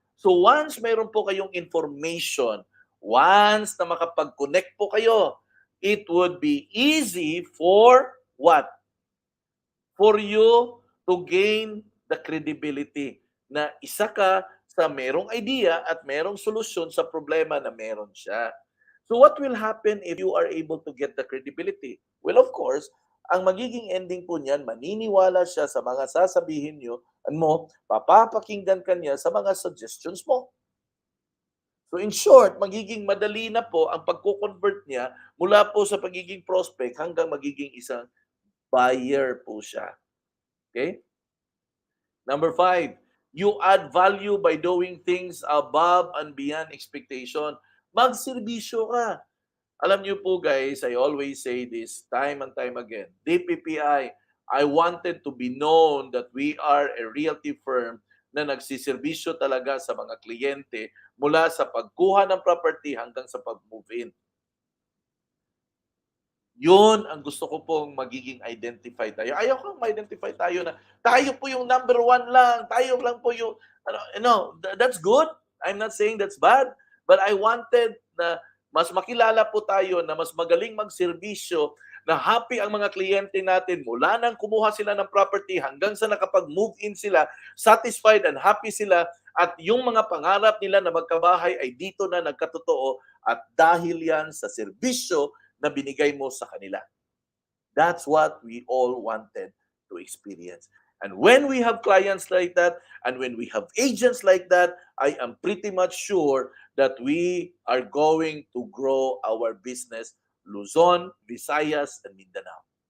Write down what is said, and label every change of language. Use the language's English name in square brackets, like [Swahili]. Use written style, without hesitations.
[English] So once [Filipino] mayroon po kayong [English] information, once [Filipino] na makapag-connect po kayo, [English] it would be easy for what? For you to gain the credibility [Filipino] na isa ka sa merong idea at merong solusyon sa problema na meron siya. [English] So what will happen if you are able to get the credibility? [Filipino] Well, of course, ang magiging ending po niyan, maniniwala siya sa mga sasabihin nyo, mo, papapakinggan kanya sa mga suggestions mo. So in short, magiging madali na po ang pagko-convert niya mula po sa pagiging prospect hanggang magiging isang buyer po siya. Okay? [English] Number 5, you add value by doing things above and beyond expectation. [Filipino] Magserbisyo ka. Alam niyo po [English] guys, I always say this time and time again. I wanted to be known that we are a realty firm [Filipino] na nagsiservisyo talaga sa mga kliyente mula sa pagkuha ng property hanggang sa pag-move in. Yun ang gusto ko pong magiging identify tayo. Ayaw kang ma-identify tayo na tayo po yung number one lang, tayo lang po yung, [English] that's good. I'm not saying that's bad. But I wanted [Filipino] na mas makilala po tayo na mas magaling magserbisyo, na happy ang mga kliyente natin mula nang kumuha sila ng property hanggang sa nakapag-move in sila, [English] satisfied and happy [Filipino] sila, at yung mga pangarap nila na magkabahay ay dito na nagkatotoo at dahil yan sa serbisyo na binigay mo sa kanila. [English] That's what we all wanted to experience. And when we have clients like that, and when we have agents like that, I am pretty much sure that we are going to grow our business Luzon, Visayas, and Mindanao.